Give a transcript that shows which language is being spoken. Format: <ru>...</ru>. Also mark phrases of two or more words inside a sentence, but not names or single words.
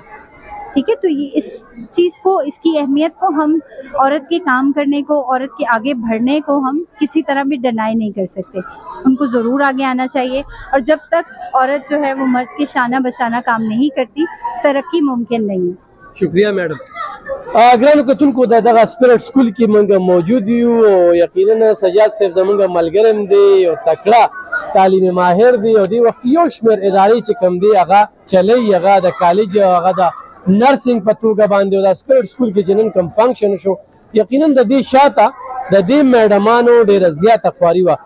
<ur>ٹھیک ہے، تو یہ اس چیز کو، اس کی اہمیت کو ہم، عورت کے کام کرنے کو، عورت کے آگے بڑھنے کو ہم کسی طرح بھی ڈینائی نہیں کر سکتے. ان کو ضرور آگے آنا چاہیے، اور جب تک عورت جو ہے وہ مرد کے شانہ بشانہ کام نہیں کرتی، ترقی ممکن نہیں ہے. شکریہ میڈم.</ur> <ps>ګرانو کتونکو د دغه سپیرټ سکول کې موږ موجود یو او یقینا سجاد صاحب زموږ ملګری دی او تکړه تعلیم ماهر دی او دی وخت یو شمېر ادارې چې کوم دی هغه چلی، هغه د کالج، هغه د نرسنګ په توګه باندې او د سپیرټ سکول کې چې نن کوم فنکشن شو، یقینا د دې شاته د دې میډمانو ډېره زیاته خواري وه.</ps>